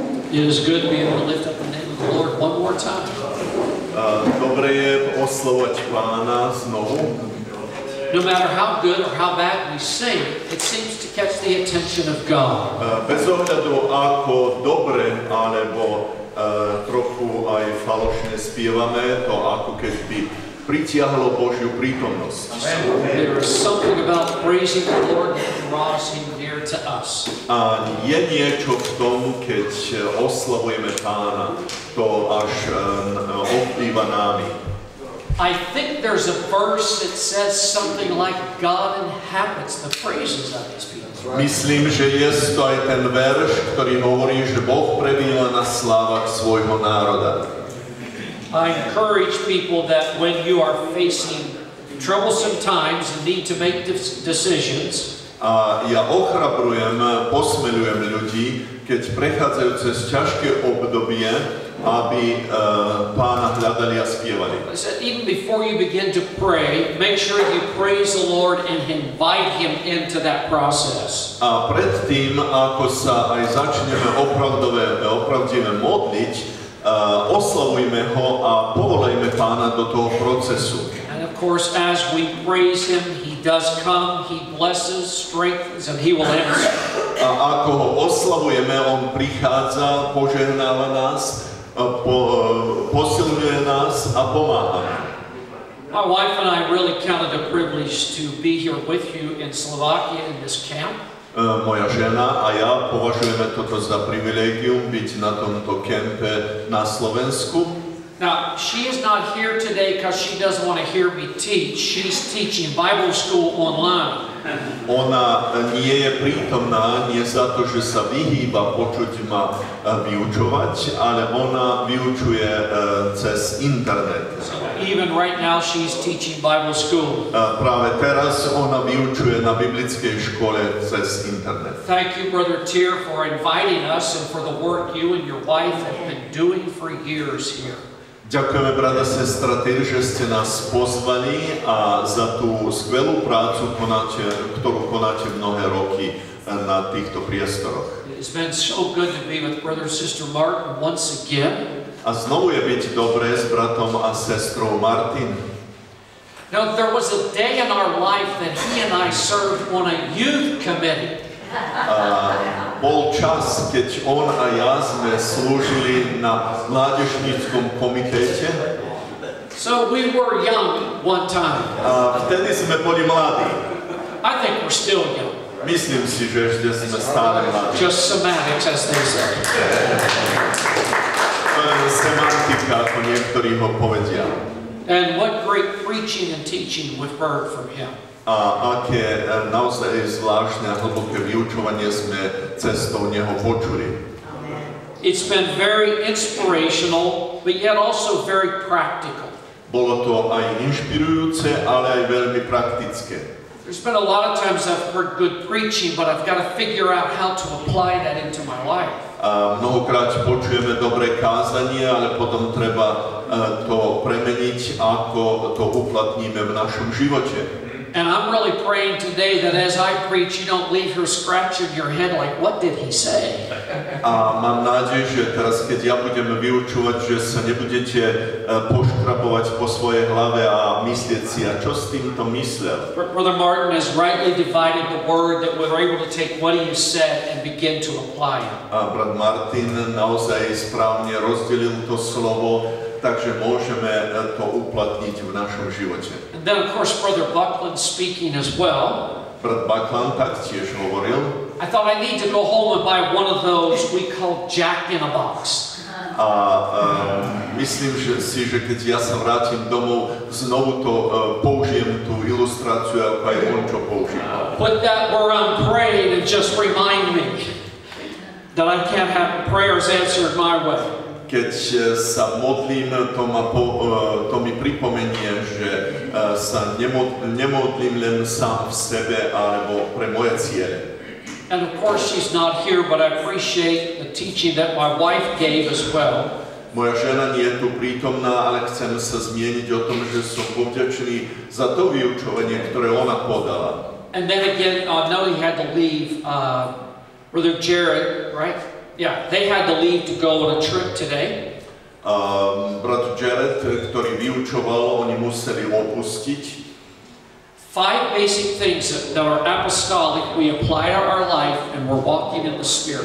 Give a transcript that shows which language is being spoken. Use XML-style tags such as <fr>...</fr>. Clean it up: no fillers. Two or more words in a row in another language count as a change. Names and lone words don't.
<en>It is good to be able to lift up the name of the Lord one more time.</en> <sk>Dobre je oslovať Pána znovu.</sk> <en>No matter how good or how bad we sing, it seems to catch the attention of God.</en> <sk>Bez ohľadu ako dobre alebo trochu aj falošne spievame, to ako keby pritiahlo Božiu prítomnosť.</sk> <en>There is something about praising the Lord that draws Him near to us.</en> <sk>A je niečo v tom, keď oslavujeme Pána, to až ovplyva námi.</sk> <en>I think there's a verse that says something like God inhabits the praises of His people.</en> <sk>Myslím, že je to aj ten verš, ktorý hovorí, že Boh prebýva na slávach svojho národa.</sk> <en>I encourage people that when you are facing troublesome times and need to make decisions,</en> <sk>a ja ochrabrujem, posmeľujem ľudí, keď prechádzajú cez ťažké obdobie, aby Pána hľadali a spievali.</sk> <en>I said, even before you begin to pray, make sure you praise the Lord and invite Him into that process.</en> <sk>A predtým, ako sa aj začneme opravdive modliť, oslavujme ho a povolajme Pána do toho procesu.</sk> <en>And of course, as we praise Him, He does come, He blesses, strengthens, and He will answer.</en> <sk>A ako ho oslavujeme, on prichádza, požehnáva nás, posilňuje nás a pomáha.</sk> <en>My wife and I really count it a privilege to be here with you in Slovakia in this camp.</en> <sk>Moja žena a ja považujeme toto za privilégium byť na tomto kempe na Slovensku.</sk> <en>Now, she is not here today because she doesn't want to hear me teach. She's teaching Bible school online.</en> <sk>Ona nie je prítomná, nie za to, že sa vyhýba počuť ma vyučovať, ale ona vyučuje cez internet.</sk> <en>So even right now she's teaching Bible school.</en> <sk>Práve teraz ona vyučuje na biblickej škole cez internet.</sk> <en>Thank you, Brother Tier, for inviting us and for the work you and your wife have been doing for years here.</en> <sk>Ďakujeme, brata, sestra Tyr, že ste nás pozvali a za tú skvelú prácu, ktorú konáte mnohé roky na týchto priestoroch.</sk> <en>It's been so good to be with Brother and Sister Martin once again.</en> <sk>A znovu je byť dobré s bratom a sestrou Martin.</sk> <en>Now, there was a day in our life that he and I served on a youth committee.</en> <sk>Bol čas, keď on a ja sme slúžili na mládežníckom komitéte.</sk> <en>So we were young one time.</en> <sk>Vtedy sme boli mladí.</sk> <en>I think we're still young.</en> <sk>Myslím si, že ešte sme stále mladí.</sk> <en>Just semantics, as they say.</en> <sk>Semantika, ako niektorí ho povedia.</sk> <en>And what great preaching and teaching we've heard from him.</en> <sk>A aké naozaj zvláštne a hlboké vyučovanie sme cestou neho počuli.</sk> <en>It's been very inspirational, but yet also very practical.</en> <sk>Bolo to aj inšpirujúce, ale aj veľmi praktické.</sk> <en>There's been a lot of times I've heard good preaching, but I've got to figure out how to apply that into my life.</en> <sk>Mnohokrát počujeme dobré kázanie, ale potom treba to premeniť, ako to uplatníme v našom živote.</sk> <en>And I'm really praying today that as I preach, you don't leave here scratching your head like, what did he say?</en> <sk>A mám nádej, že teraz, keď ja budem vyučovať, že sa nebudete poškrabovať po svojej hlave a myslieť si, a čo s týmto myslel.</sk> <en>Brother Martin has rightly divided the word that we're able to take what he has said and begin to apply it.</en> <sk>A brat Martin naozaj správne rozdelil to slovo, takže môžeme to uplatniť v našom živote.</sk> <en>And then, of course, Brother Buckland speaking as well.</en> <sk>Brat Buckland taktiež hovoril.</sk> <en>I thought I need to go home and buy one of those we call Jack in a Box.</en> <sk>A myslím si, že keď ja sa vrátim domov, znovu to použijem tú ilustráciu, ako aj on čo používal.</sk> <en>Put that where I'm praying and just remind me that I can't have prayers answered my way.</en> <sk>Keď sa modlím, to mi pripomenie, že sa nemodlím len sám v sebe alebo pre moje ciele.</sk> <en>And of course she's not here, but I appreciate the teaching that my wife gave as well.</en> <sk>Moja žena nie je tu prítomná, ale chcem sa zmieniť o tom, že som povďačný za to vyučovanie, ktoré ona podala.</sk> <en>And then again, I know he had to leave, Brother Jared, right? Yeah, they had to leave to go on a trip today.</en> <sk>Brat Jared, ktorý vyučoval, oni museli opustiť.</sk> <en>5 basic things that are apostolic we apply to our life and we're walking in the Spirit.</en>